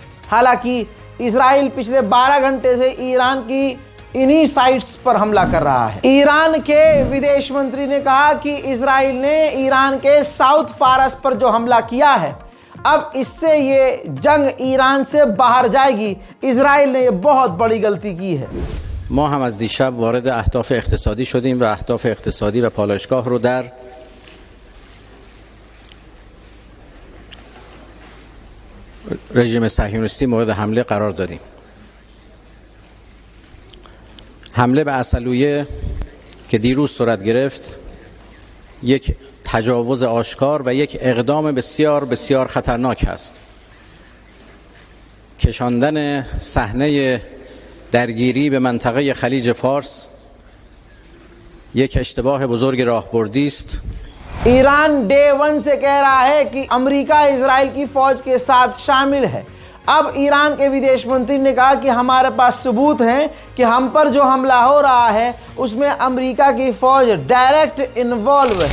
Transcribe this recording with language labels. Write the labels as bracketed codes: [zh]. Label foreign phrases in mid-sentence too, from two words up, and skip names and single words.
[hi] हालांकि इजराइल पिछले 12 घंटे से ईरान की इन्हीं साइट्स पर हमला कर रहा है। ईरान के विदेश मंत्री ने कहा कि इजराइल ने ईरान के साउथ फारस पर जो हमला किया है, अब इससे ये जंग ईरान से बाहर जाएगी। इजराइल ने ये बहुत बड़ी गलती की है। [fa] ما هم از دیشب وارد اهداف اقتصادی شدیم و اهداف اقتصادی و پالایشگاه رو در رژیم صهیونیستی مورد حمله قرار دادیم. حمله به عسلویه که دیروز صورت گرفت یک تجاوز آشکار و یک اقدام بسیار بسیار خطرناک است. کشاندن صحنه درگیری به منطقه خلیج فارس یک اشتباه بزرگ راهبردی است. [hi] ईरान [en] day one [hi] से कह रहा है कि अमेरिका इजराइल की फौज के साथ शामिल है। अब ईरान के विदेश मंत्री ने कहा कि हमारे पास सबूत हैं कि हम पर जो हमला हो रहा है उसमें अमेरिका की फौज [en] direct involve [hi] है।